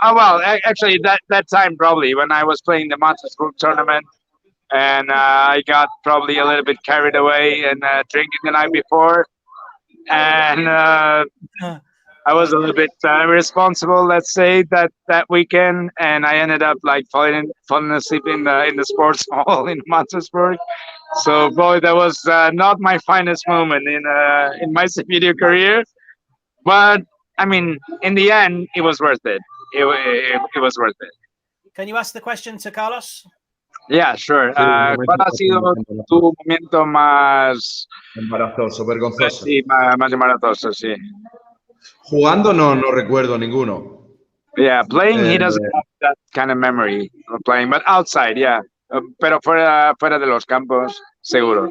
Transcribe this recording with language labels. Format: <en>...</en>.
<en>Oh, well, actually, that time probably when I was playing the Mattersburg tournament, and I got probably a little bit carried away and drinking the night before, and I was a little bit irresponsible, let's say, that weekend, and I ended up like falling asleep in the sports hall in Mattersburg. So, boy, that was not my finest moment in my video career. But I mean, in the end, it was worth it. It was worth it. Can you ask the question to Carlos? Yeah, sure.</en> <es>¿Cuál ha sido tu momento más embarazoso, vergonzoso? Sí, más embarazoso, sí. Jugando no recuerdo ninguno.</es> <en>Yeah, playing he doesn't have that kind of memory of playing, but outside, yeah.</en> <es>Pero fuera de los campos, seguro.</es>